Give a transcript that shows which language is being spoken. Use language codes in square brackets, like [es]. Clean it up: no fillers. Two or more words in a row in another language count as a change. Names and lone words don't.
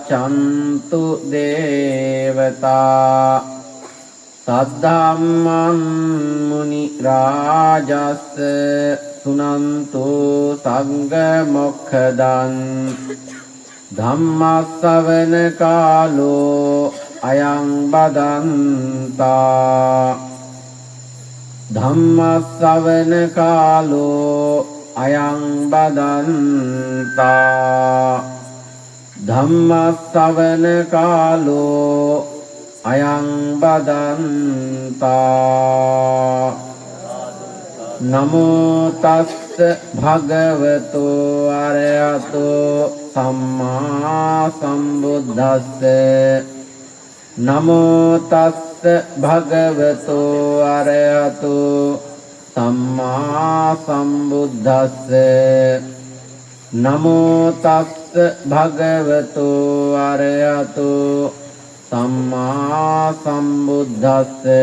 [pi] ฉันตุเดวตาสัทธัมมังมุนิราจัสสะสุนันตุสังฆโมกขดังธัมมัสสวนกาโลอายังบัดันตา ธัมมัสสวนกาโลอายังบัดันตา ධම්මස්සවන කාලෝ අයං බදන්තා නමෝ තස්ස භගවතෝ අරහතෝ සම්මා සම්බුද්දස්ස නමෝ තස්ස භගවතෝ අරහතෝ සම්මා සම්බුද්දස්ස නමෝ තස්ස භගවතෝ අරහතෝ සම්මා සම්බුද්දස්ස